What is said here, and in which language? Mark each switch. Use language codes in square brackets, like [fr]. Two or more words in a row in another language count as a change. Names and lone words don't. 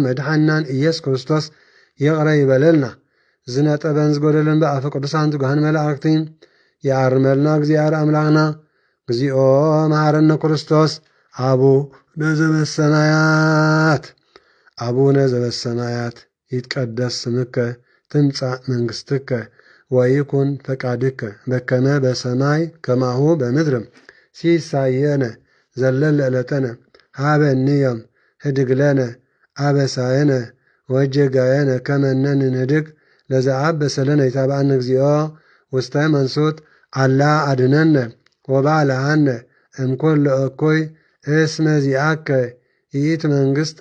[ti] መድኃኒናን ኢየሱስ ክርስቶስ ይቕረ ይበለልና። ዝነጠበን ዝጎደለን ብኣፈ ቅዱሳን ትጉሃን መላእክቲ ይኣርመልና። [gez] እግዚአብሔር አምላኽና እግዚኦ መሃረነ ክርስቶስ አቡነ ዘበሰማያት አቡነ ዘበሰማያት ይትቀደስ ስምከ ትምጻእ መንግሥትከ ወይኩን ፈቃድከ በከመ በሰማይ ከማሁ በምድርም ሲሳየነ ዘለለ ዕለተነ ሃበኒዮም ህድግ ለነ አበሳየነ ወጀጋየነ ከመ ንህድግ ለዘአበሰ ለነ ኢታብአነ እግዚኦ ውስተ መንሱት አላ አድነነ ወባልዓነ እምኩሉ እኩይ እስመ ዚአከ ይእቲ መንግሥት